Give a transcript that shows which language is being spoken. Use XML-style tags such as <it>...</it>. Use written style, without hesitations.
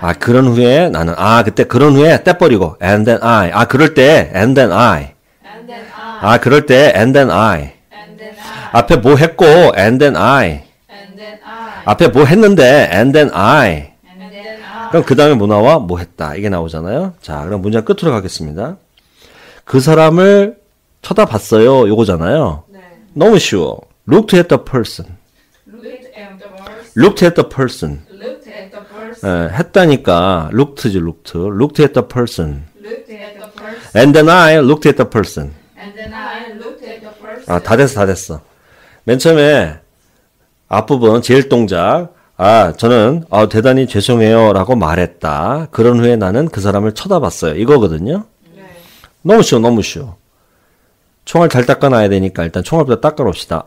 <ko>아, 그런 후에 나는, 그때 그런 후에 떼 버리고,</ko> <en>and then I.</en> <ko>그럴 때,</ko> <en>and then I. And then I.</en> <ko>그럴 때,</ko> <en>and then I. And then I.</en> <ko>앞에 뭐 했고,</ko> <en>and then I. And then I.</en> <ko>앞에 뭐 했는데,</ko> <en>and then I. And then I.</en> <ko>그럼 그 다음에 뭐 나와? 뭐 했다. 이게 나오잖아요. 자, 그럼 문장 끝으로 가겠습니다. 그 사람을 쳐다봤어요. 요거잖아요. 네. 너무 쉬워.</ko> <en>Looked at the person. Looked at the person. Looked at the person. Looked at the person.</en> <ko>했다니까 looked지 looked.</ko> <en>Looked at the person. Looked at the person. And then I looked at the person. And then I looked at the person.</en> <ko>다 됐어. 맨 처음에 앞부분 제일 동작. 저는 대단히 죄송해요 라고 말했다. 그런 후에 나는 그 사람을 쳐다봤어요. 이거거든요. 네. 너무 쉬워. 총알 잘 닦아놔야 되니까 일단 총알부터 닦아놓읍시다.</ko>